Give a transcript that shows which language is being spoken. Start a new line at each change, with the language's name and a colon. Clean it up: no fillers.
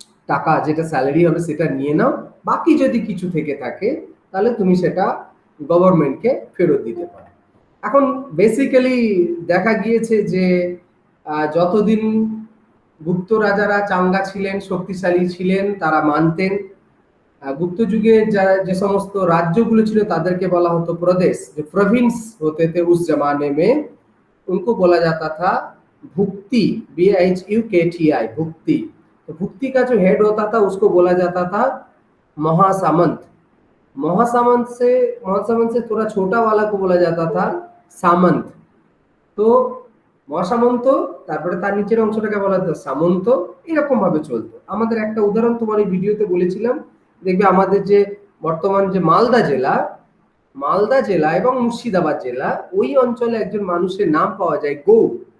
Bangla: টাকা, যেটা স্যালারি হবে সেটা নিয়ে নাও, বাকি যদি কিছু থেকে থাকে তাহলে তুমি সেটা গভর্নমেন্টকে ফেরত দিতে পারো। এখন বেসিক্যালি দেখা গিয়েছে যে যতদিন গুপ্ত রাজারা চাঙ্গা ছিলেন, শক্তিশালী ছিলেন, তারা মানতেন। গুপ্ত যুগে যারা যে সমস্ত রাজ্যগুলো ছিল তাদেরকে বলা হতো প্রদেশ,
Hindi: जो प्रोविंस होते थे उस जमाने में, उनको बोला जाता था भुक्ति, BHUKTI, भुक्ति। तो भुक्ति का जो हेड होता था उसको बोला जाता था महासामंत। महासामंत से थोड़ा छोटा वाला को बोला जाता था सामंत।
Bangla: তো মহাসামন্ত, তারপরে তার নিচের অংশটাকে বলা হতো সামন্ত, এরকম ভাবে চলতো। আমাদের একটা উদাহরণ তোমার এই ভিডিওতে বলেছিলাম, দেখবে আমাদের যে বর্তমান যে মালদা জেলা এবং মুর্শিদাবাদ জেলা, ওই অঞ্চলে একজন মানুষের নাম পাওয়া যায় গৌড়।